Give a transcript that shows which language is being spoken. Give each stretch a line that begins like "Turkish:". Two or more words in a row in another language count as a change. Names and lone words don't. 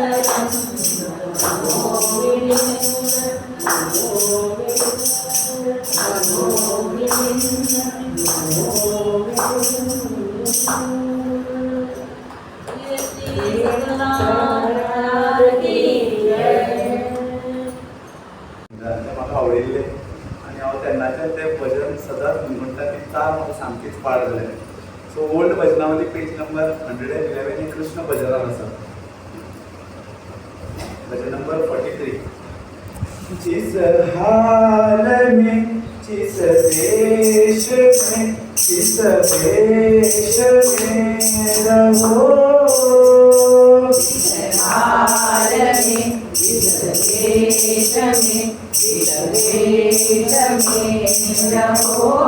Konkani: मकरंद मनोविंद म्हाका आवडिल्ले आनी हांव तेन्नाच्यान तें भजन सदांच म्हणटा ती चाल म्हाका सामकीच पाड जालें.
English: so old
Konkani: भजनावली पेज नंबर 111 ही कृष्ण भजनान आसा. भजन नंबर 43.
Hindi: जिस हाल में जिस देश में जिस देश में रहो हाल में जिस देश में रहो